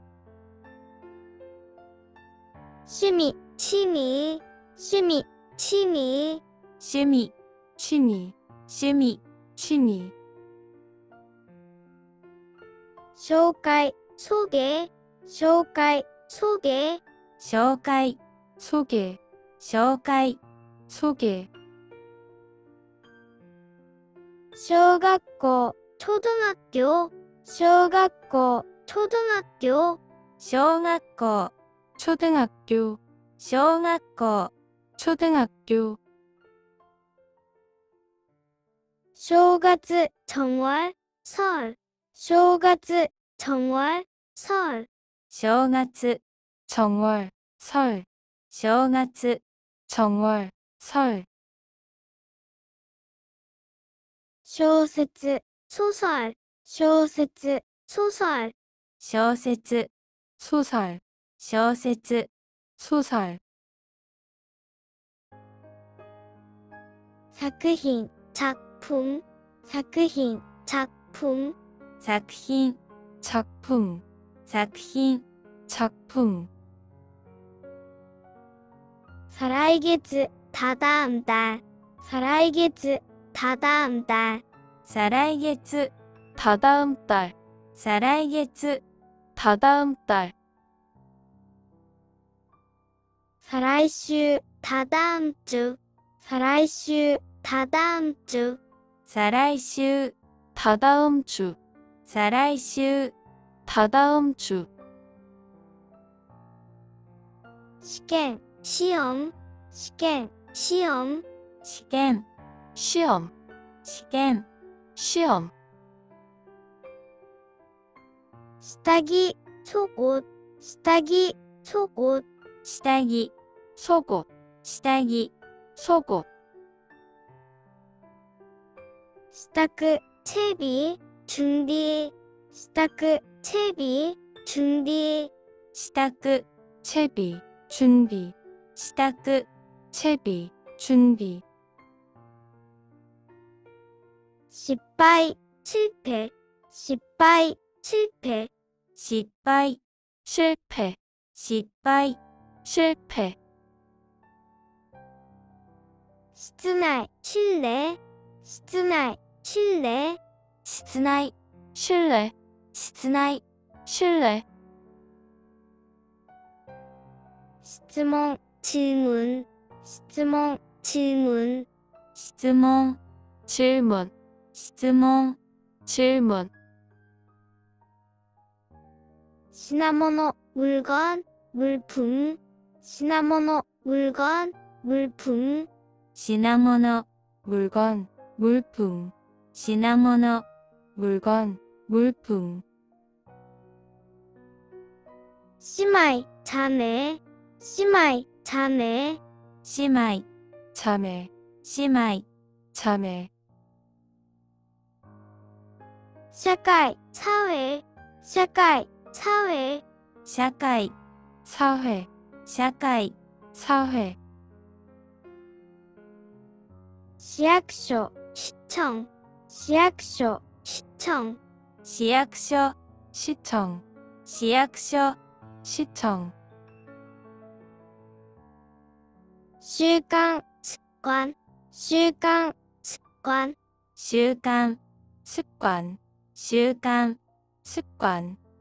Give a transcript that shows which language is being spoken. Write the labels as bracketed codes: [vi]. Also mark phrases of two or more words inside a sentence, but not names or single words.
[ja] 趣味、취미、趣味、취미、趣味、趣味、趣味、趣味。紹介、소개、紹介、 소개, 紹介、 소개, 紹介、 [ko] 소개, [ja] 小学校、초등학교, 小学校、초등학교, 小学校、 초등학교, 小学校、 초등학교, [ko] 正月、정월, 설, 正月、정월, 설, 正月、정월, 설, 正月、정월, 설, [ja] 小説、소설, 小説、소설, 小説、소설, 小説、소설, 作品、작품, 作品、작품, 作品、작품, 作品、작품, [ko] 再来月、다다음 달, 再来月、다다음 달, 再来月、다다음 달, 再来月、다다음 달, 再来週、다다음 주, 再来週、다다음 주, 再来週、다다음 주, 再来週、다다음 주, [ja] 試験、시험, 試験、시험, 試験、시험, 試験、시험, 下着、속옷, 下着、속옷, 下着、속옷, 下着、속옷, [ko] 支度、채비, 준비, 支度、채비, 준비, 支度、채비, 준비, 支度、채비, 준비, [ja] 失敗、실패, 失敗、실패, 失敗、실패, 失敗、실패, 室内、실내, 室内、실내, 室内、실내, 室内、실내, 質問、질문, 質問、질문, 質問、질문, 質問、질문, [ko] 品物、물건, 물품, 品物、물건, 물품, 品物、물건, 물품, 品物、물건, 물품, [ja] 姉妹、자매, 姉妹、자매, 姉妹、자매, 姉妹、자매, 社会、사회, 社会、사회, 社会、사회, 社会、사회, 市役所、시청, 市役所、시청, 市役所、市長、市役所、市長、習慣、습관, 習慣、습관, 習慣、습관, 習慣、습관,